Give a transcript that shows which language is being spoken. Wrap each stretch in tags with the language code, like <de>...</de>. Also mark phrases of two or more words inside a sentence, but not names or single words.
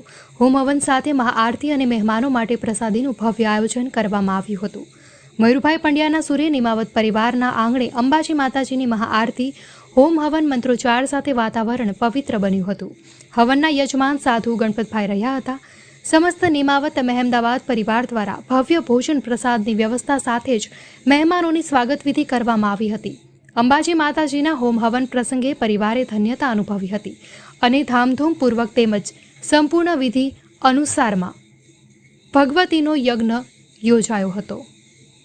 <gu>હોમ હવન સાથે મહાઆરતી અને મહેમાનો માટે પ્રસાદીનું ભવ્ય આયોજન કરવામાં આવ્યું હતું। મયુરભાઈ પંડ્યાના સુરે નિમાવત પરિવારના આંગણે અંબાજી માતાજીની મહાઆરતી હોમ હવન મંત્રોચ્ચાર સાથે વાતાવરણ પવિત્ર બન્યું હતું। હવનના યજમાન સાધુ ગણપતભાઈ રહ્યા હતા। સમસ્ત નિમાવત મહેમદાવાદ પરિવાર દ્વારા ભવ્ય ભોજન પ્રસાદની વ્યવસ્થા સાથે જ મહેમાનોની સ્વાગત વિધિ કરવામાં આવી હતી। અંબાજી માતાજીના હોમ હવન પ્રસંગે પરિવારે ધન્યતા અનુભવી હતી અને ધામધૂમપૂર્વક તેમજ સંપૂર્ણ વિધિ અનુસારમાં ભગવતીનો યજ્ઞ યોજાયો હતો।</gu>